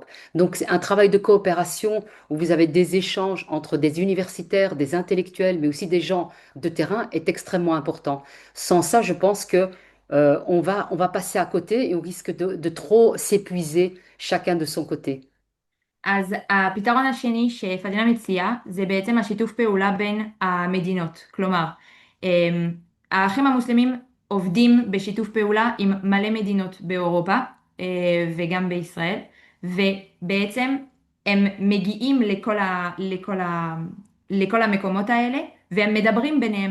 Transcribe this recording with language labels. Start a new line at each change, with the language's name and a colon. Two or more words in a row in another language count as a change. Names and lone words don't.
French: Donc, c'est un travail de coopération où vous avez des échanges entre des universitaires, des intellectuels, mais aussi des gens de terrain est extrêmement important. Sans ça, je pense que on va passer à côté et on risque de trop s'épuiser chacun de son côté.
Hebrew: אז הפתרון השני שפדינה מציעה זה בעצם השיתוף פעולה בין המדינות. כלומר, האחים המוסלמים עובדים בשיתוף פעולה עם מלא מדינות באירופה וגם בישראל, ובעצם הם מגיעים לכל המקומות האלה והם מדברים ביניהם.